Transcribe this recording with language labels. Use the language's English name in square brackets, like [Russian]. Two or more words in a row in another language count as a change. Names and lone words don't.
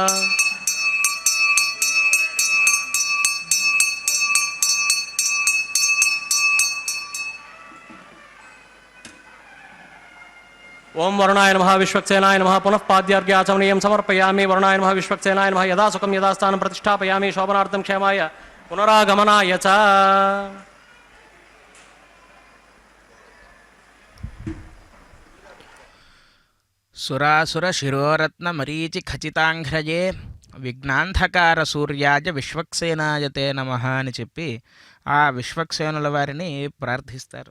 [Sanskrit] ओं वरुणाय नमः विश्वक्सेनाय नमः पुनः पाद्यार्घ्याचमनीयं समर्पयामि वरुणाय नमः विश्वक्सेनाय नमः यदा सुखं यदा स्थानं प्रतिष्ठापयामि शोभनार्थं क्षेमाय पुनरागमनाय च సురాసుర శిరోరత్న మరీచి ఖచితాంఘ్రయే విఘ్నాంధకార సూర్యాయ విశ్వక్సేనాయ తే నమః [Telugu] అని చెప్పి ఆ విశ్వక్సేనుల వారిని ప్రార్థిస్తారు.